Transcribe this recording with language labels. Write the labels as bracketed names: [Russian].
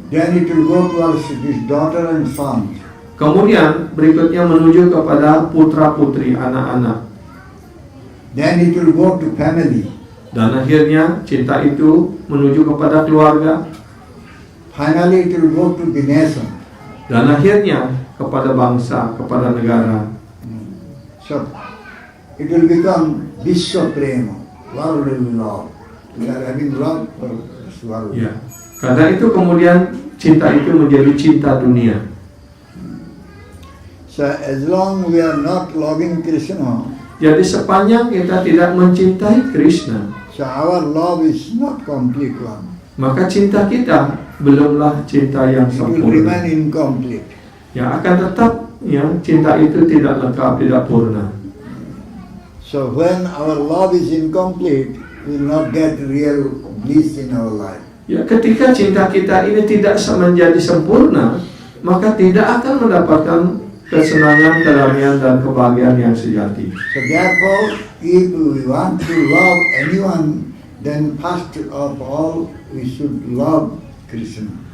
[English] Then it will go towards his daughter and son. [Indonesian] Kemudian berikutnya menuju kepada putra putri, anak-anak. [English] Then it will go to family. [Indonesian] Dan akhirnya cinta itu menuju kepada keluarga. [English] Finally it will go to the nation. [Indonesian] Dan akhirnya kepada bangsa, kepada negara. [English] So it will become Vishwa Prema, worldly love. We are having love for this world. [Indonesian] Ya. Karena itu kemudian cinta itu menjadi cinta dunia. [English] So as long we are not loving Krishna, [Indonesian] jadi sepanjang kita tidak mencintai Krishna, [English] so our love is not complete one. [Indonesian] maka cinta kita belumlah cinta yang [English] It will [Indonesian] sempurna. [English] remain incomplete. [Indonesian] Ya, akan tetap ya cinta itu tidak lengkap, tidak purna. [English] So when our love is incomplete, we will not get real bliss in our life. [Indonesian] Ya, ketika cinta kita ini tidak menjadi sempurna, maka tidak akan mendapatkan kesenangan, kedamaian, dan kebahagiaan yang sejati. [English] So therefore, if we want to love anyone, then first of all we should love Krishna.